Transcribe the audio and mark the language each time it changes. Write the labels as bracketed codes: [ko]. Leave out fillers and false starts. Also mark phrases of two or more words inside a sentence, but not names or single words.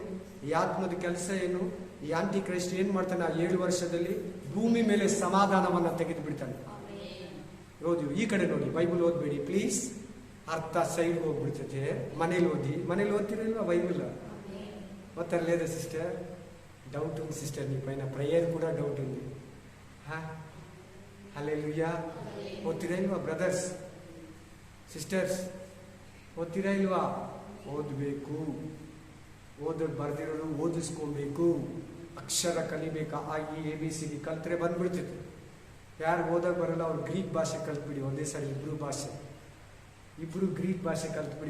[kn] ಈ ಆತ್ಮದ ಕೆಲಸ ಏನು? ಈ [en] anti christ [kn] ಏನು ಮಾಡ್ತಾನೆ? ಆ 7 ವರ್ಷದಲ್ಲಿ ಭೂಮಿ ಮೇಲೆ ಸಮಾಧಾನವನ್ನು ತೆಗೆದು ಬಿಡ್ತಾನೆ. ಓದಿ, ಈ ಕಡೆ ನೋಡಿ, ಬೈಬಲ್ ಓದ್ಬೇಡಿ ಪ್ಲೀಸ್. ಅರ್ಥ ಸೈಡ್ಗೆ ಹೋಗ್ಬಿಡ್ತೈತೆ. ಮನೇಲಿ ಓದ್ತಿರಲ್ವಾ ಬೈಬಲ್? ಓದ್ತಾರಲ್ಲ ಸಿಸ್ಟರ್? [te] ಡೌಟ್ ఉంది ಸಿಸ್ಟರ್, నీ పైన ప్రేయర్ కూడా డౌట్ ఉంది. హల్లెలూయా. [kn] ಓದ್ತೀರಾ ಇಲ್ವಾ [en] brothers sisters? [kn] ಓದ್ತೀರಾ ಇಲ್ವಾ? ಓದಬೇಕು. ಓದೋದು ಬರ್ದಿರೋರು ಓದಿಸ್ಕೊಬೇಕು. ಅಕ್ಷರ ಕಲಿಬೇಕಾ, ABCD ಕಲ್ತ್ರೆ ಬಂದ್ಬಿಡ್ತೈತೆ. ಯಾರು ಓದಕ್ ಬರಲ್ಲ ಅವ್ರು ಗ್ರೀಕ್ ಭಾಷೆ ಕಲ್ತ್ಬಿಡಿ ಒಂದೇ ಸರಿ, ಇಬ್ರು ಗ್ರೀಕ್ ಭಾಷೆ ಕಲ್ತ್ಬಿಡಿ.